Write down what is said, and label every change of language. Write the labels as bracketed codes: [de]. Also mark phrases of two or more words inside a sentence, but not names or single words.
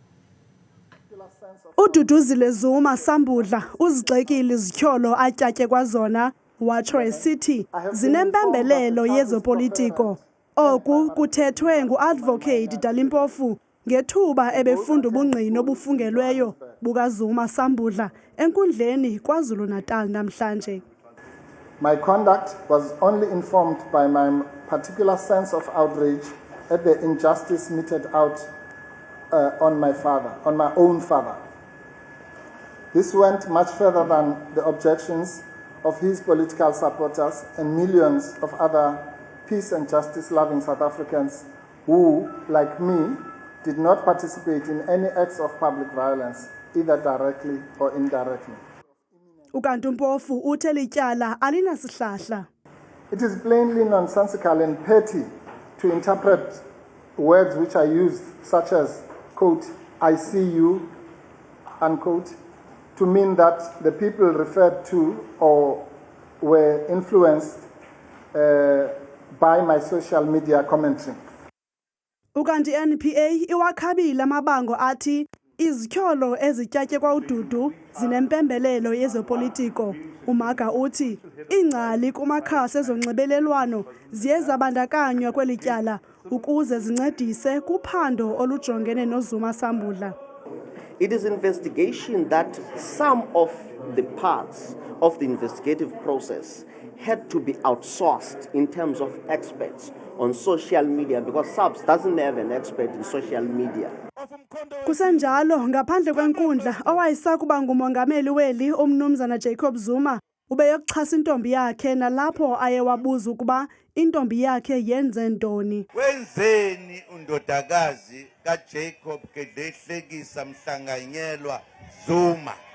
[xh] uDuduzile Zuma Sambudla uzigxekile izityholo atyatyekwa zona watsho esithi zinempembelelo yezopolitiko. Oku kuthethwe ngu-Advocate Dalimpofu ngethuba ebefunda ubungqina obufungelweyo bukaZuma Sambudla enkundleni KwaZulu-Natal namhlanje. [en] My conduct was only informed by my particular sense of outrage at the injustice meted out on my own father. This went much further than the objections of his political supporters and millions of other peace and justice-loving South Africans who, like me, did not participate in any acts of public violence, either directly or indirectly. [xh] Ukanti uMpofu uthe lityala alinasihlahla. [en] It is plainly nonsensical and petty to interpret words which are used, such as, quote, I see you, unquote, to mean that the people referred to or were influenced by my social media commentary. [xh] Ukanti NPA iwakhabile amabango athi izityholo ezityatyekwa uDudu zinempembelelo yezopolitiko. Umaga uthi ingcali kumakhasi ezonxibelelwano ziye zabandakanywa kweli tyala ukuze zincedise kuphando olujongene noZuma Sambudla. [en] It is investigation that some of the parts of the investigative process had to be outsourced in terms of experts on social media because SAPS doesn't have an expert in social media. [xh] Kusenjalo ngaphandle kwenkundla owayesakuba ngumongameli weli uMnumzana Jacob Zuma ubeyokuxhasa intombi yakhe nalapho ayewabuza ukuba intombi yakhe yenze ntoni. Wenzeni undodakazi kaJacob Gedlehlekisa Mhlanganyelwa Zuma?